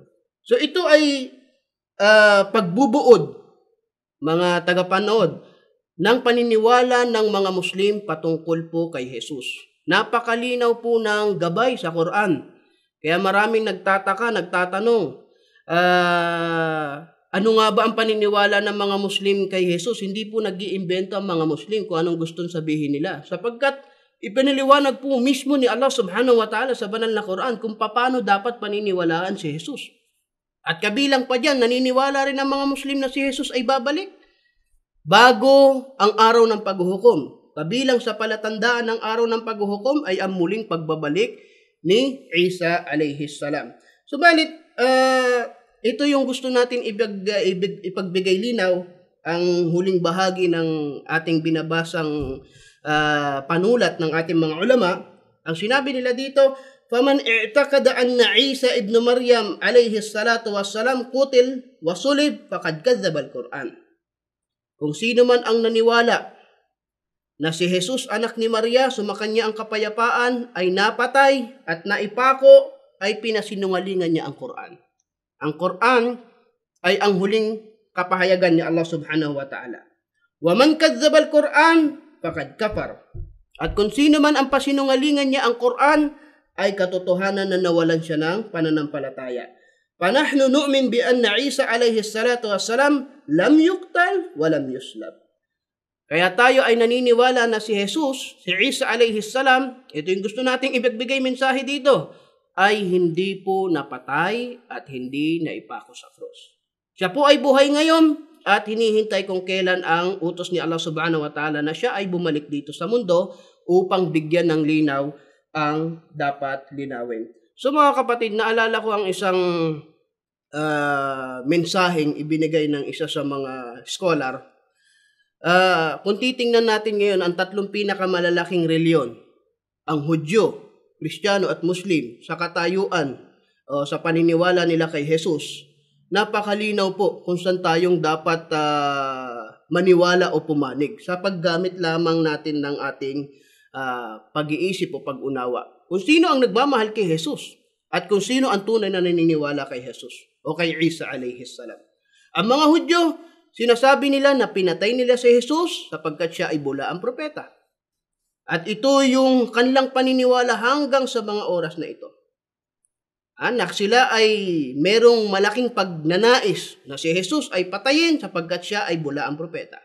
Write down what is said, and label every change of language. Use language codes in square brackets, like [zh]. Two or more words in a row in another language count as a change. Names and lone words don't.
[tl] So ito ay pagbubuod, mga tagapanood, ng paniniwala ng mga Muslim patungkol po kay Jesus. Napakalinaw po ng gabay sa Quran. Kaya maraming nagtatanong, ano nga ba ang paniniwala ng mga Muslim kay Jesus? Hindi po nag-iimbento ang mga Muslim kung anong gustong sabihin nila. Sapagkat ipinaliwanag po mismo ni Allah [ar] سبحانه وتعالى [tl] sa banal na Quran kung paano dapat paniniwalaan si Jesus. At kabilang pa dyan, naniniwala rin ang mga Muslim na si Jesus ay babalik bago ang araw ng paghuhukom. Kabilang sa palatandaan ng araw ng paghuhukom ay ang muling pagbabalik ni Isa [ar] عليه السلام. [tl] Subalit, ito yung gusto natin ipagbigay linaw, ang huling bahagi ng ating binabasang panulat ng ating mga ulama, ang sinabi nila dito, [ar] فَمَنْ اِعْتَقَدَ أَنَّ عِيسَى ابن مريم عليه الصلاة والسلام قتل وصلب فقد كذب القرآن. [tl] Kung sino man ang naniwala na si Jesus anak ni Maria, sumakanya ang kapayapaan, ay napatay at naipako, ay pinasinungalingan niya ang Qur'an. Ang Qur'an ay ang huling kapahayagan ni Allah [ar] سبحانه وتعالى. وَمَنْ كَذَّبَ الْقُرْآنَ فَقَدْ كَفَرَ. [tl] At kung sino man ang pasinungalingan niya ang Qur'an, ay katotohanan na nawalan siya ng pananampalataya. [ar] فَنَحْنُ نُؤْمِنْ بِأَنَّ عِيسَى عَلَيْهِ الصَّلَاةُ وَالسَّلَامُ لَمْ يُقْتَلْ وَلَمْ يُسْلَبْ. [tl] Kaya tayo ay naniniwala na si Jesus, si Isa [ar] عليه السلام, [tl] ito yung gusto nating ipagbigay mensahe dito, ay hindi po napatay at hindi naipako sa krus. Siya po ay buhay ngayon at hinihintay kung kailan ang utos ni Allah [ar] سبحانه وتعالى [tl] na siya ay bumalik dito sa mundo upang bigyan ng linaw ang dapat linawin. So mga kapatid, naalala ko ang isang mensaheng ibinigay ng isa sa mga scholar. Kung titingnan natin ngayon ang tatlong pinakamalalaking reliyon, ang Hudyo, Kristiyano at Muslim, sa katayuan o sa paniniwala nila kay Jesus, napakalinaw po kung saan tayong dapat maniwala o pumanig sa paggamit lamang natin ng ating pag-iisip o pag-unawa. Kung sino ang nagmamahal kay Jesus at kung sino ang tunay na naniniwala kay Jesus o kay Isa [ar] عليه السلام. [tl] Ang mga Hudyo, sinasabi nila na pinatay nila si Jesus sapagkat siya ay bulaang propeta. At ito yung kanilang paniniwala hanggang sa mga oras na ito. Anak, sila ay merong malaking pagnanais na si Jesus ay patayin sapagkat siya ay bulaang propeta.